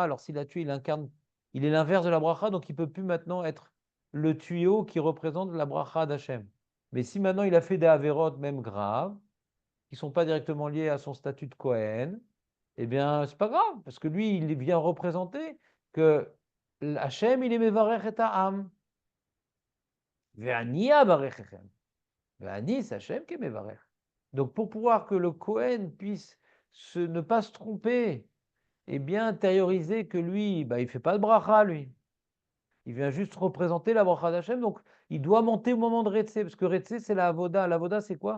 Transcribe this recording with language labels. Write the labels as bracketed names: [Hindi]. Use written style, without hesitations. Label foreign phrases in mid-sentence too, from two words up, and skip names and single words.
[French] Alors s'il a tué, il est l'inverse de la bracha, donc il ne peut plus maintenant être le tuyau qui représente la bracha d'Hachem. Mais si maintenant il a fait des avérotes même graves, qui ne sont pas directement liés à son statut de Kohen, eh bien, c'est pas grave, parce que lui, il vient représenter que Hachem, il est [Hebrew] מברך את העם. ואני אברככם. [French] Ve'ani, c'est Hachem qui est mevarech. Donc, pour pouvoir que le Kohen puisse ne pas se tromper et bien intérioriser que lui, bah, il ne fait pas de bracha, lui. Il vient juste représenter la bracha d'Hachem. Donc, il doit monter au moment de Retse, parce que Retse, c'est la avoda. La avoda, c'est quoi?